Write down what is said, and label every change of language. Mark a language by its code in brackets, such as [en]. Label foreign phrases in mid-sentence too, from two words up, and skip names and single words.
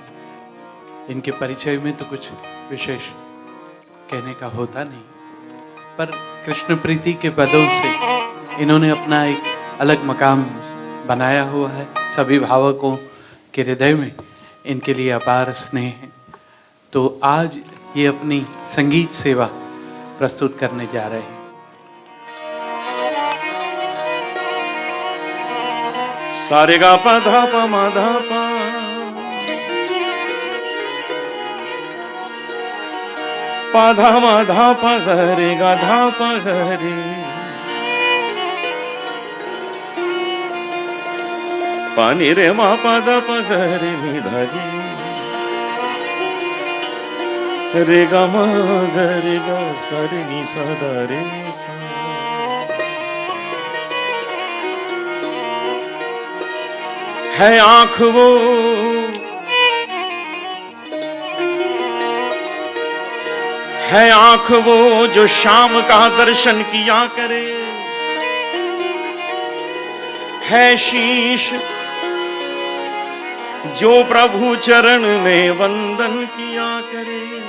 [hi] इनके परिचय में तो कुछ विशेष कहने का होता नहीं, पर कृष्ण प्रीति के पदों से इन्होंने अपना एक अलग मकाम बनाया हुआ है। सभी भावकों के हृदय में इनके लिए अपार स्नेह है। तो आज ये अपनी संगीत सेवा प्रस्तुत करने जा रहे हैं। सारे गा पा धा पा मा धा पा पा धा मा धा पा गे गा धा पा गे पानी रे मा पा धा पा गे नी धा रे गा मा गे गा सा रे नी सा धा रे सा। है आँख वो है आँख वो जो शाम का दर्शन किया करे, है शीश जो प्रभु चरण में वंदन किया करे।